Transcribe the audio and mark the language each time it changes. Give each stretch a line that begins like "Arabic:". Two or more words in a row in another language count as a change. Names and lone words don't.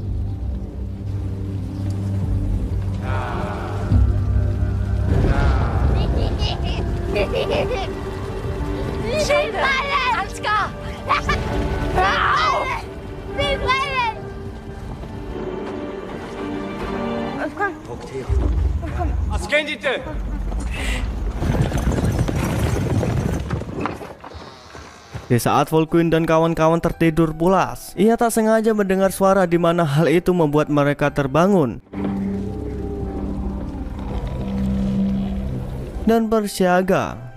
German: Sie brennen! Ansgar! Hör auf! Sie brennen! Was kennt ihr?
Indonesian: Di saat Volkwin dan kawan-kawan tertidur pulas, ia tak sengaja mendengar suara di mana hal itu membuat mereka terbangun dan bersiaga.